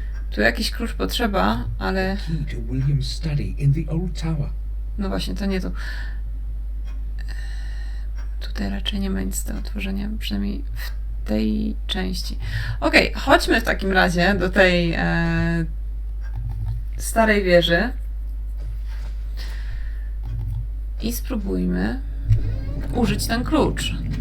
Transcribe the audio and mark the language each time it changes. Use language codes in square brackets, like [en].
[pl] Tu jakiś klucz potrzeba, ale... [en] Key to William's study in the old tower. [pl] No właśnie, to nie tu. Tutaj raczej nie ma nic do otworzenia, przynajmniej w tej części. Okej, chodźmy w takim razie do tej starej wieży i spróbujmy użyć ten klucz.